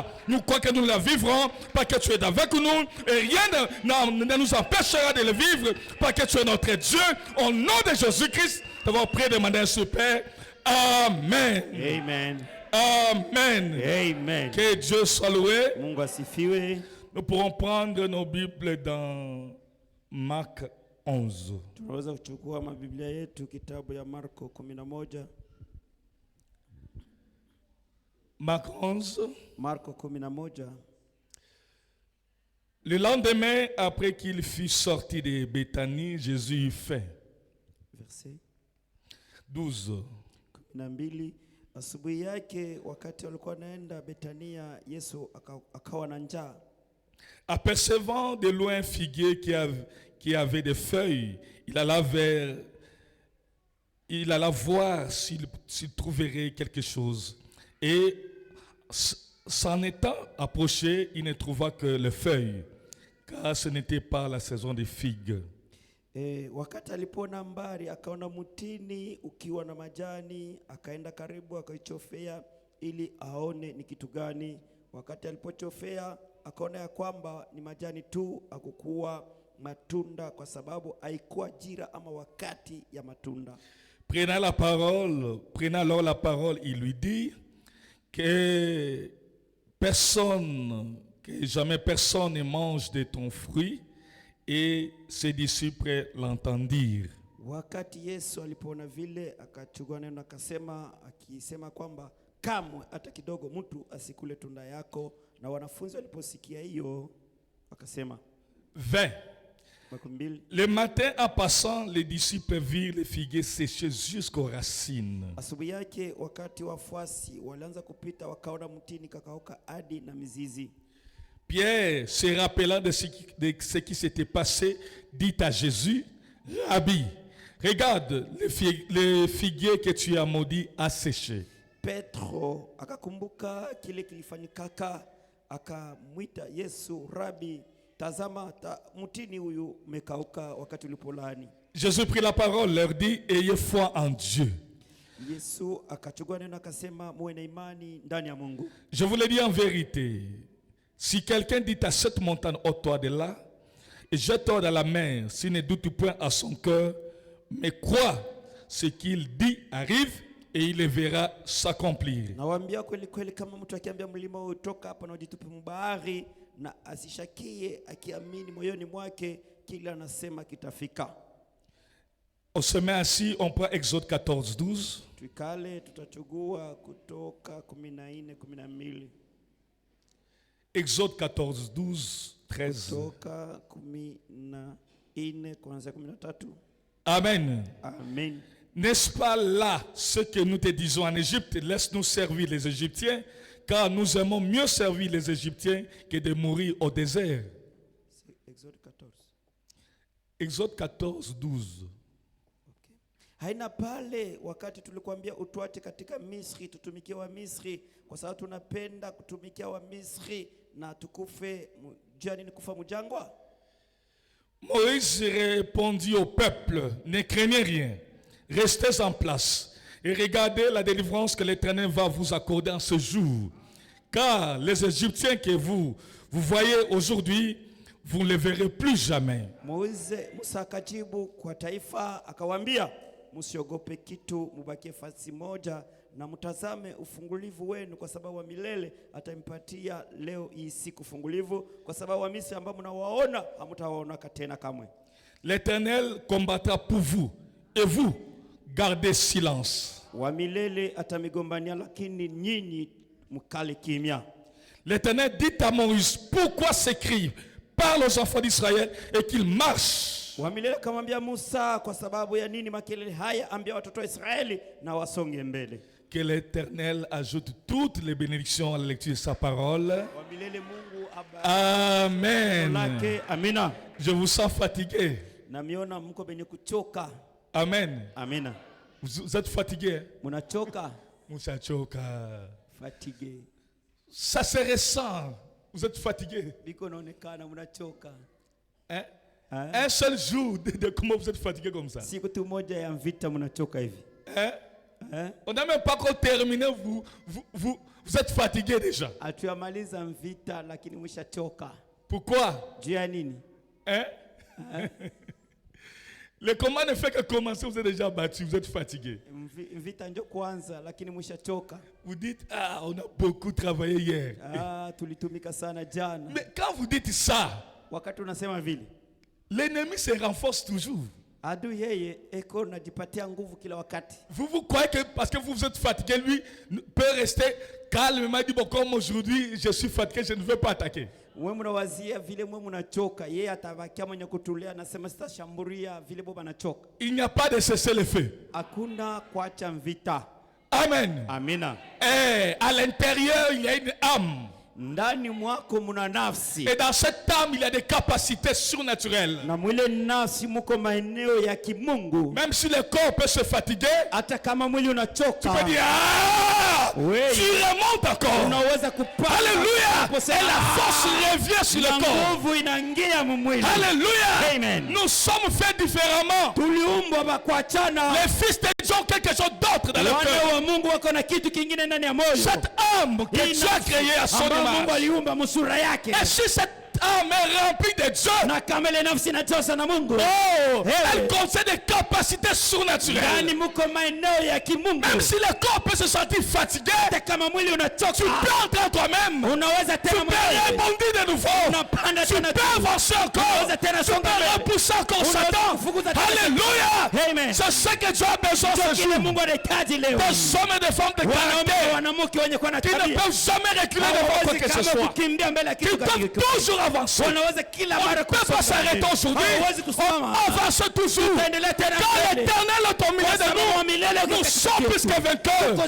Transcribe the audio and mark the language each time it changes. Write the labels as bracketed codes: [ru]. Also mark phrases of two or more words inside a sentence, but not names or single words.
[fr] Nous croyons que nous la vivrons parce que tu es avec nous et rien ne nous empêchera de le vivre parce que tu es notre Dieu. Au nom de Jésus-Christ, nous avons prié de manière super. Amen. Amen. Amen. Amen. Que Dieu soit loué. [sw] Mungu asifiwe. [fr] Nous pourrons prendre nos Bibles dans Marc 11. [sw] Tunaweza kuchukua mabiblia yetu kitabu ya Marko 11. [fr] Marc 11. [sw] Marko 11. [fr] Le lendemain, après qu'il fut sorti de Béthanie, Jésus eut faim. Verset 12. 12. [sw] Asubuhi yake wakati walikuwa naenda Betania, Yesu akawa na njaa. [fr] Apercevant de loin un figuier qui avait des feuilles, il alla voir s'il trouverait quelque chose. Et s'en étant approché, il ne trouva que les feuilles, car ce n'était pas la saison des figues. [sw] Wakati alipoona mbali akaona mtini ukiwa na majani, akaenda karibu akaichofea ili aone ni kitu gani. Wakati alipochofea akaona ya kwamba ni majani tu, hakukuwa matunda kwa sababu haikuwa jira ama wakati ya matunda. [fr] Prenant alors la parole, il lui dit que jamais personne ne mange de ton fruit, et ses disciples l'entendirent. [sw] Wakati Yesu alipoona vile akachukua neno akisema kwamba kamwe hata kidogo mtu asikule tunda yako, na wanafunzi waliposikia hiyo wakasema. 20. [fr] Le matin en passant, les disciples virent les figuiers séchés jusqu'aux racines. [sw] Asubuhi yake wakati wafuasi walianza kupita wakaona mtini kakauka hadi na mizizi. [fr] Pierre, se rappelant de ce qui s'était passé, dit à Jésus: Rabbi, regarde, le figuier que tu as maudit a séché. [sw] Petro akakumbuka kile kilifanyikaka, akamwita Yesu, Rabbi, tazama mtini huyu umekauka wakati ulipolani. [fr] Jésus prit la parole, leur dit: ayez foi en Dieu. [sw] Yesu akachukua neno akasema, muwe na imani ndani ya Mungu. [fr] Je vous le dis en vérité, si quelqu'un dit à cette montagne, ôte-toi de là et jette-toi dans la mer, s'il ne doute point à son cœur, mais croit ce qu'il dit arrive, et il le verra s'accomplir. [sw] Nawaambia kweli kweli, kama mtu akiambia mlima utoka hapa na ujitupe mbahari, na asishakie akiamini moyoni mwake, kila anasema kitafika. [fr] On se met assis, on prend Exode 14:12. [sw] Tukale tutachugua Kutoka 14:12. [fr] Exode 14:12, 13. [sw] Kutoka 14 kuanzia 13. Amen. Amen. [fr] N'est-ce pas là ce que nous te disons en Égypte? Laisse-nous servir les Égyptiens, car nous aimons mieux servir les Égyptiens que de mourir au désert. C'est Exode 14. Exode 14:12. Okay. [sw] Haina pale wakati tulikwambia utuache katika Misri tutumikie wa Misri, kwa sababu tunapenda kutumikia wa Misri na tukufe jani ni kufa mjangwa? [fr] Moïse répondit au peuple: ne craignez rien, restez en place et regardez la délivrance que l'Éternel va vous accorder en ce jour. Car les Égyptiens que vous voyez aujourd'hui, vous ne les verrez plus jamais. [sw] Moïse Musa akajibu kwa taifa akawaambia, msiogope kitu, mubakie fasi moja na mtazame ufungulivu wenu, kwa sababu wa milele atampatia leo hii siku ufungulivu, kwa sababu wa Misri ambao mnawaona hamtawaona tena kamwe. [fr] L'Éternel combattra pour vous et vous gardez silence. [sw] Wa milele atamigombania, lakini nyinyi mkale kimya. [fr] L'Éternel dit à Moïse, pourquoi s'écrire? Parle aux enfants d'Israël et qu'ils marchent. [sw] Wa milele akamwambia Musa, kwa sababu ya nini makelele haya? Ambia watoto wa Israeli na wasonge mbele. [fr] Que l'Éternel ajoute toutes les bénédictions à la lecture de sa parole. [sw] Wa milele Mungu Amen. Amina. [fr] Je vous sens fatigué. [sw] Namiona mko benye kuchoka. Amen. Amina. [fr] Vous êtes fatigué? [sw] Munachoka. Musachoka. [fr] Fatigué. Ça se ressent. Vous êtes fatigué. [sw] Biko naonekana munachoka. [fr] Hein? Un seul jour de comment vous êtes fatigué comme ça. [sw] Siku tu moja ya vita munachoka hivi. [fr] Hein? On n'a même pas encore terminé, vous êtes fatigué déjà. [sw] Atuamaliza vita lakini mshachoka. [fr] Pourquoi? [sw] Juu ya nini? [fr] Hein? Le combat ne fait que commencer, vous êtes déjà battu, vous êtes fatigué. [sw] Vita ndio kwanza lakini mshachoka. [fr] Vous dites, ah, on a beaucoup travaillé hier. [sw] Ah, tulitumika sana jana. [fr] Mais quand vous dites ça, [sw] wakati unasema vile, [fr] l'ennemi se renforce toujours. [sw] Adui yeye eko najipatia nguvu kila wakati. [fr] Vous croyez que parce que vous êtes fatigué, lui peut rester calmement, dit bon, comme aujourd'hui je suis fatigué, je ne veux pas attaquer. [sw] Wewe mnawazia vile mwe mnachoka, yeye atabakia mwenye kutulia, anasema sitashambulia vile baba anachoka. [fr] Il n'y a pas de cessez-le-feu. [sw] Hakuna kuacha vita. Amen. Amina. [fr] À l'intérieur, il y a une âme. [sw] Ndani mwako muna nafsi. [fr] Et dans cette âme, il y a des capacités surnaturelles. [sw] Na mwile nafsi muko maeneo ya kimungu. [fr] Même si le corps peut se fatiguer, [sw] hata kama mwili unachoka, [fr] tu peux dire, ah, tu remontes encore. [sw] Unaweza kupata. [fr] Alléluia. Et la force revient sur le corps. [sw] Nguvu inaingia mwili. [fr] Alléluia. Amen. Nous sommes faits différemment. [sw] Tuliumbwa kwa kuachana. [fr] Les fils de Dieu ont quelque chose d'autre dans le cœur. [sw] Wana wa Mungu wako na kitu kingine ndani ya moyo. [fr] Cette âme que Dieu a créée à son image. [sw] Mungu aliumba msura yake. [fr] Et si cette âme est remplie de Dieu, [sw] na kama ile nafsi inajaza na Mungu, [fr] elle contient des capacités surnaturelles. [sw] Ndani muko maeneo ya kimungu. [fr] Même si le corps peut se sentir fatigué, [sw] kama mwili unachoka, [fr] tu peux entrer en toi-même. [sw] Unaweza tena [fr] rebondir de nouveau. Tu peux avancer encore. Tu peux repousser encore Satan. Alléluia. Amen. C'est ce que Dieu a besoin ce jour. [sw] Mungu anahitaji leo. [fr] Des hommes et des femmes de caractère qui ne peuvent jamais reculer devant quoi que ce soit. Qui peuvent toujours avancer. On ne peut pas s'arrêter aujourd'hui. On avance toujours. Quand l'Éternel est au milieu de nous, nous sommes plus que vainqueurs.